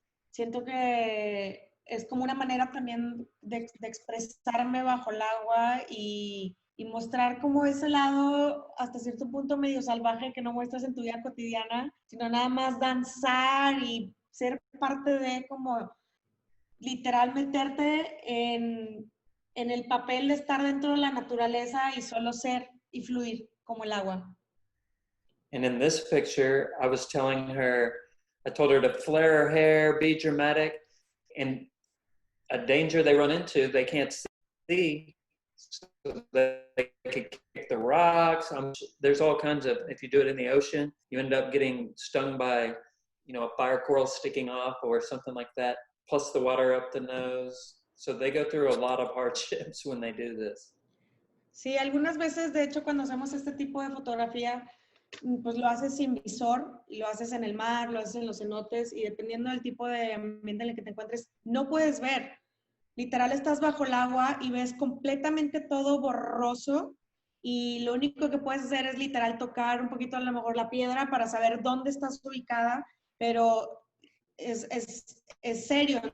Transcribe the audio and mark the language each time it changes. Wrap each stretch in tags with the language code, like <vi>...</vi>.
<es>Siento que es como una manera también de expresarme bajo el agua y mostrar como ese lado hasta cierto punto medio salvaje que no muestras en tu vida cotidiana, sino nada más danzar y ser parte de como literal meterte en el papel de estar dentro de la naturaleza y solo ser y fluir como el agua.</es> <en>And in this picture, I told her to flare her hair, be dramatic, and a danger they run into, they can't see, so they could kick the rocks. There's all kinds of, if you do it in the ocean, you end up getting stung by, a fire coral sticking off or something like that, plus the water up the nose. So they go through a lot of hardships when they do this.</en> <es>Sí, algunas veces, de hecho, cuando hacemos este tipo de fotografía, pues lo haces sin visor, y lo haces en el mar, lo haces en los cenotes, y dependiendo del tipo de ambiente en el que te encuentres, no puedes ver. Literal, estás bajo el agua y ves completamente todo borroso, y lo único que puedes hacer es literal tocar un poquito a lo mejor la piedra para saber dónde estás ubicada, pero es serio.</es>